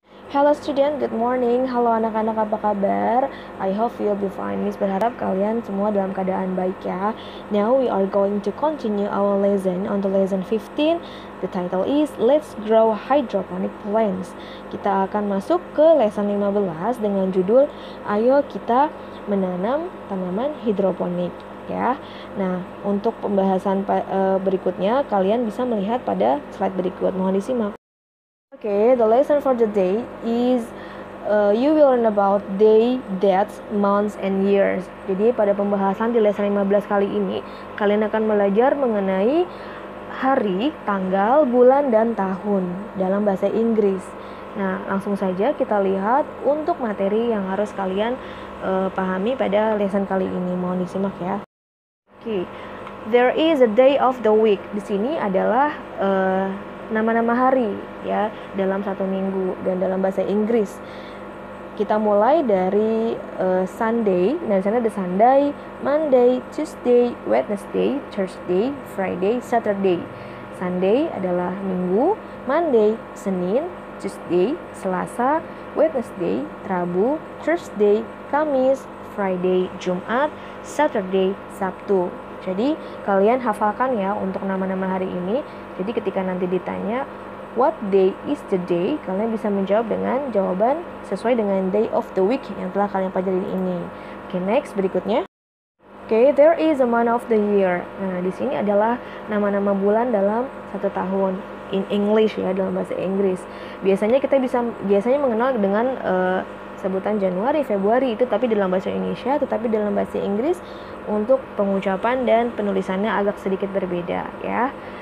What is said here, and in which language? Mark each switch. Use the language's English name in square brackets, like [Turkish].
[English] Hello student, good morning. Halo anak-anak, apa kabar? I hope you'll be fine. Miss berharap kalian semua dalam keadaan baik ya. Now we are going to continue our lesson on the lesson 15. The title is Let's Grow Hydroponic Plants. [Indonesian] Kita akan masuk ke lesson 15 dengan judul Ayo kita menanam tanaman hidroponik ya. Nah, untuk pembahasan berikutnya kalian bisa melihat pada slide berikut. Mohon disimak. [English] Okay, the lesson for the day is you will learn about day, dates, months, and years. [Indonesian] Jadi pada pembahasan di lesson 15 kali ini, kalian akan belajar mengenai hari, tanggal, bulan, dan tahun dalam bahasa Inggris. Nah, langsung saja kita lihat untuk materi yang harus kalian pahami pada lesson kali ini. Mohon disimak ya. [English] Okay, there is a day of the week. [Indonesian] Di sini adalah nama-nama hari ya dalam satu minggu, dan dalam bahasa Inggris kita mulai dari Sunday. Nah, di sana ada Sunday, Monday, Tuesday, Wednesday, Thursday, Friday, Saturday. Sunday adalah Minggu, Monday Senin, Tuesday Selasa, Wednesday Rabu, Thursday Kamis, Friday Jumat, Saturday Sabtu. Jadi kalian hafalkan ya untuk nama-nama hari ini. Jadi ketika nanti ditanya what day is the day, kalian bisa menjawab dengan jawaban sesuai dengan day of the week yang telah kalian pelajari ini. Oke, next berikutnya. [English] Oke, there is a month of the year. [Indonesian] Nah, di sini adalah nama-nama bulan dalam satu tahun in English ya, dalam bahasa Inggris. Biasanya kita biasanya mengenal dengan sebutan Januari, Februari itu tapi dalam bahasa Indonesia, tetapi dalam bahasa Inggris untuk pengucapan dan penulisannya agak sedikit berbeda ya.